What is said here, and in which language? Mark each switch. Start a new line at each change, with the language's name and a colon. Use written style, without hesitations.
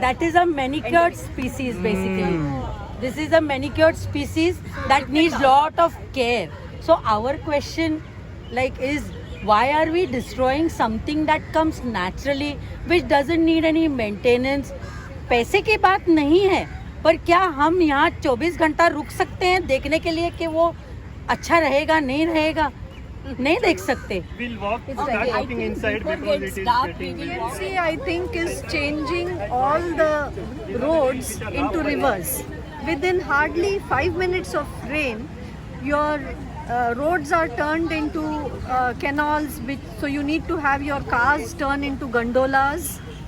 English: That is a manicured species basically. This is a manicured species that needs lot of care. So our question is why are we destroying something that comes naturally, which doesn't need any maintenance?
Hindi: पैसे की बात नहीं है, पर क्या हम यहाँ 24 घंटा रुक सकते हैं देखने के लिए कि वो अच्छा रहेगा नहीं रहेगा? नहीं देख सकते.
English: We'll start walking inside because it is getting PMC, I think, is changing all the roads into rivers. Within hardly 5 minutes of rain, your roads are turned into canals, so you need to have your cars turn into gondolas.